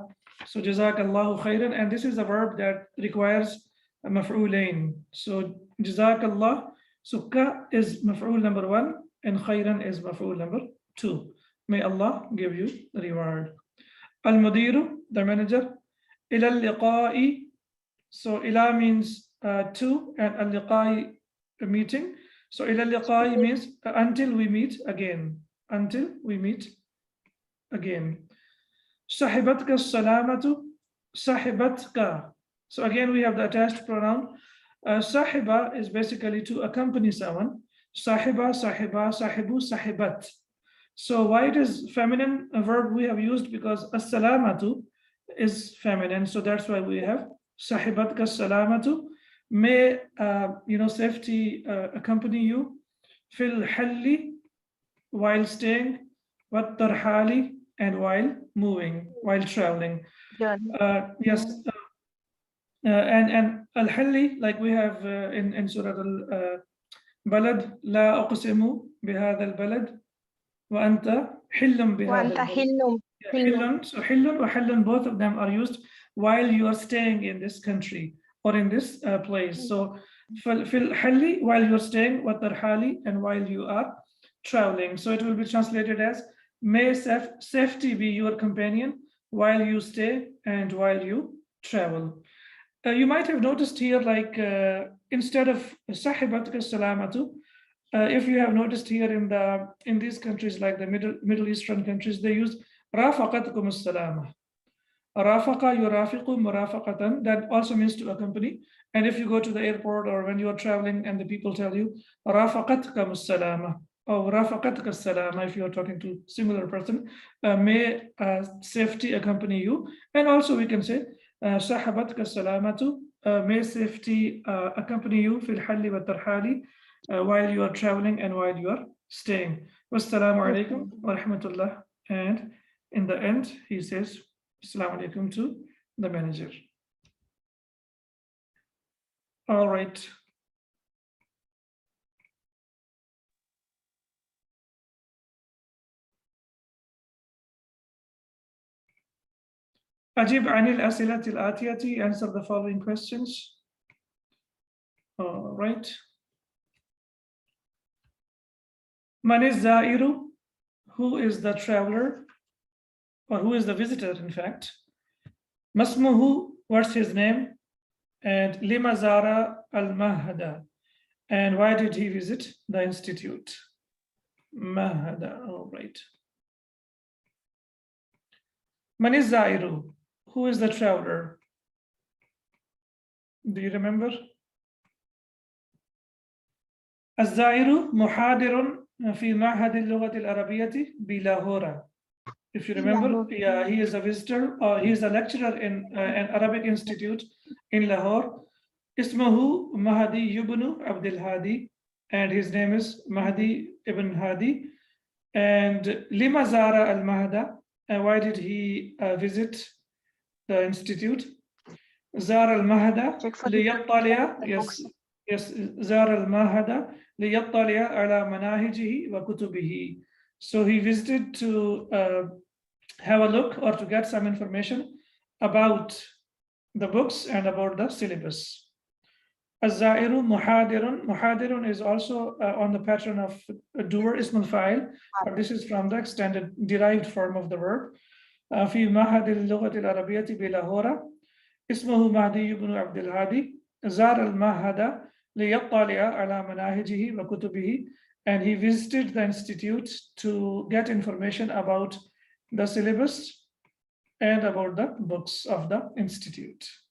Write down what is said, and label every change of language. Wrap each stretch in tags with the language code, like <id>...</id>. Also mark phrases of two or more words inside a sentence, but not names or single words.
<en>So</en> <ar>جزاك الله خيرا,</ar> <en>and this is a verb that requires a maf'ulain. So jazakallah, so ka is maf'ul number 1, and khairan is maf'ul number 2. May Allah give you the reward. Al-mudiru, the manager.</en> <ar>إلى اللقاء,</ar> <en>so ila means to, and al-liqa'i, a meeting. So</en> <ar>إلى اللقاء</ar> <en>means until we meet again. Until we meet again.</en> <ar>صاحبتك السلامة، صاحبتك.</ar> <en>So again, we have the attached pronoun. Sahiba is basically to accompany someone.</en> <ar>صاحب، صاحب، صاحب، صاحبة.</ar> <en>So why it is feminine a verb we have used? Because as-salamatu is feminine. So that's why we have</en> <ar>صاحبتك السلامة.</ar> <en>May safety accompany you.</en> <ar>في الحل,</ar> <en>while staying.</en> <ar>والترحال,</ar> <en>and while moving, while traveling. Yes. And al-halli, like we have in Surah al-Balad,</en> <ar>لا أقسم بهذا البلد وأنت حل بهذا البلد</ar> <en>wa anta hillum bihadha al-balad.</en> <ar>حل، so حل وحل,</ar> <en>both of them are used while you are staying in this country or in this place. So</en> <ar>في الحل,</ar> <en>while you are staying,</en> <ar>والترحال,</ar> <en>and while you are traveling. So it will be translated as, may safety be your companion while you stay and while you travel. you might have noticed here, like instead of</en> <ar>صاحبتك السلامة,</ar> <en>if you have noticed here in these countries like the Middle Eastern countries, they use</en> <ar>رافقتكم السلامة. رافق يرافق مرافقة,</ar> <en>that also means to accompany. And if you go to the airport or when you are traveling and the people tell you</en> <ar>رافقتك السلامة</ar> <en>or</en> <ar>رافقتك السلامة,</ar> <en>if you are talking to similar person, may safety accompany you. And also we can say</en> <ar>صاحبتك السلامة,</ar> <en>may safety accompany you</en> <ar>في الحل والترحال,</ar> <en>while you are traveling and while you are staying.</en> <ar>والسلام عليكم ورحمة الله.</ar> <en>And in the end, he says,</en> <ar>السلام عليكم</ar> <en>to the manager. All right.</en> <ar>أجب عن الأسئلة الآتية,</ar> <en>answer the following questions. All right.</en> <ar>من الزائر,</ar> <en>who is the traveler, or who is the visitor, in fact. Masmuhu, what's his name? And</en> <ar>لم زار المعهد,</ar> <en>and why did he visit the institute? Mahada, all right.</en> <ar>من الزائر,</ar> <en>who is the traveler? Do you remember?</en> <ar>الزائر محاضر في معهد اللغة العربية بلاهورة.</ar> <en>If you remember, yeah, he is a visitor, or he is a lecturer in an Arabic institute in Lahore.</en> <ar>اسمه مهدي بن عبد الهادي,</ar> <en>and his name is Mahdi ibn Hadi. And</en> <ar>لم زار المعهد,</ar> <en>and why did he visit the institute?</en> <ar>زار المعهد ليطلع, yes, زار المعهد ليطلع على مناهجه وكتبه.</ar> <en>So he visited to have a look or to get some information about the books and about the syllabus.</en> <ar>الزائر محاضر.</ar> <en>Muhadirun is also on the pattern of doer,</en> <ar>اسم الفاعل,</ar> <en>but this is from the extended derived form of the verb.</en> <ar>في معهد اللغة العربية بلاهورة. اسمه مهدي بن عبد الهادي. زار المعهد ليطلع على مناهجه وكتبه.</ar> <en>And he visited the institute to get information about the syllabus and about the books of the institute.</en>